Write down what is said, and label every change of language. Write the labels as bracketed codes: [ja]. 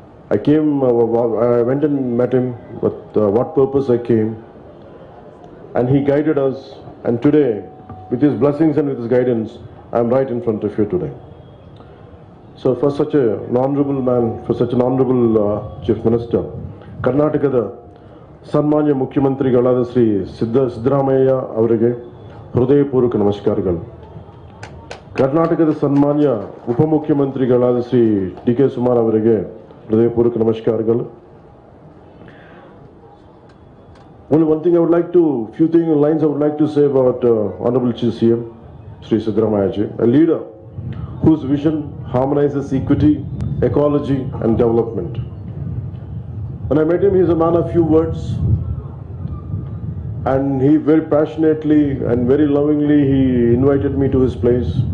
[en] I went and met him with what purpose I came, and he guided us, and today, with his blessings and with his guidance, I am right in front of you today. So for such an honorable man, for such an honorable Chief Minister, [kn] Karnatakada Sanmanya Mukhyamantri Sri Siddaramaiah avarige ಹೃದಯಪೂರ್ವಕ ನಮಸ್ಕಾರಗಳು. ಕರ್ನಾಟಕದ ಸನ್ಮಾನ್ಯ ಉಪಮುಖ್ಯಮಂತ್ರಿಗಳಾದ Shri D K ಸುಮಾರ್ ಅವರಿಗೆ ಹೃದಯಪೂರ್ವಕ ನಮಸ್ಕಾರಗಳು. [en] Only one thing I would like to, few lines I would like to say about Honorable Chief CM Sri Siddaramaiah, a leader whose vision harmonizes equity, ecology and development. When I met him, he is a man of few words, and he very passionately and very lovingly he invited me to his place.